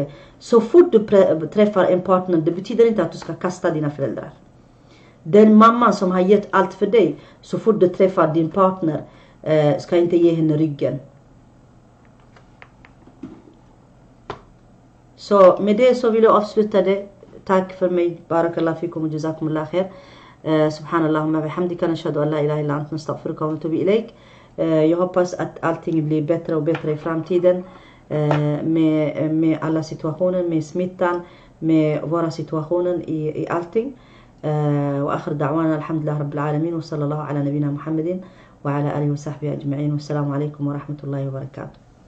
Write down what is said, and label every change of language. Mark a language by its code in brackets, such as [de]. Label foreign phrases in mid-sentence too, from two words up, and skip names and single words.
[sv] Så fort du träffar en partner, det betyder inte att du ska kasta dina föräldrar. Den mamma som har gett allt för dig, så fort du träffar din partner, ska inte ge henne ryggen. Så med det så vill jag avsluta det. Tack för mig. [ar] بارك الله فيكم och جزاكم الله خير. سبحانك اللهم وبحمدك نشهد أن لا إله إلا أنت نستغفرك ونتوب إليك. [sv] Jag hoppas att allting blir bättre och bättre i framtiden. Med alla situationer, med smittan, med våra situationer i allting. [ar] وآخر دعوانا الحمد لله رب العالمين وصلى الله على نبينا محمد وعلى آله وصحبه أجمعين والسلام عليكم ورحمة الله وبركاته.